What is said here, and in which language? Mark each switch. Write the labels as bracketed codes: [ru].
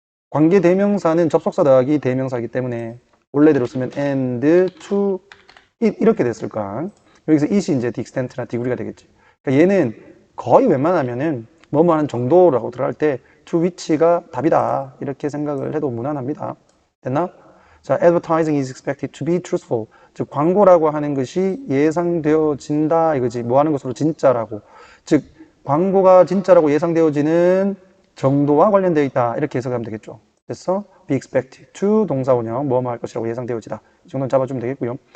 [ko] 관계 대명사는 접속사 더하기 대명사이기 때문에 원래대로 쓰면 and to it 이렇게 됐을 거야. 여기서 it이 이제 the extent나 degree가 되겠지. 그러니까 얘는 거의 웬만하면은 뭐 하는 정도라고 들어갈 때 to which가 답이다 이렇게 생각을 해도 무난합니다. 됐나? [en] 자, advertising is expected to be truthful. [ko] 즉 광고라고 하는 것이 예상되어진다 이거지. 뭐 하는 것으로 진짜라고. 즉 광고가 진짜라고 예상되어지는 정도와 관련되어 있다 이렇게 해석하면 되겠죠. 됐어? be expected to 동사원형 뭐 할 것이라고 예상되어지다. 이 정도는 잡아주면 되겠고요.